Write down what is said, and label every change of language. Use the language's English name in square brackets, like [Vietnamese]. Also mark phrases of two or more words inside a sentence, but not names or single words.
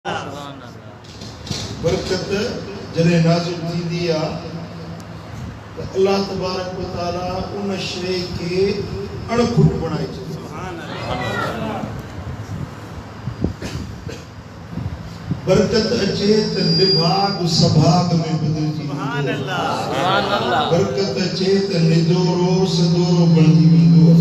[Sindhi] बरकत जॾहिं नाज़िल थींदी आहे त [Arabic] الله تبارك وتعالى [Sindhi] उन शइ खे अणखुट बणाए छॾींदो। बरकत अचे त निभाग सभाग में बदिलजी वेंदो। बरकत अचे त निदोरो सदोरो बणजी वेंदो।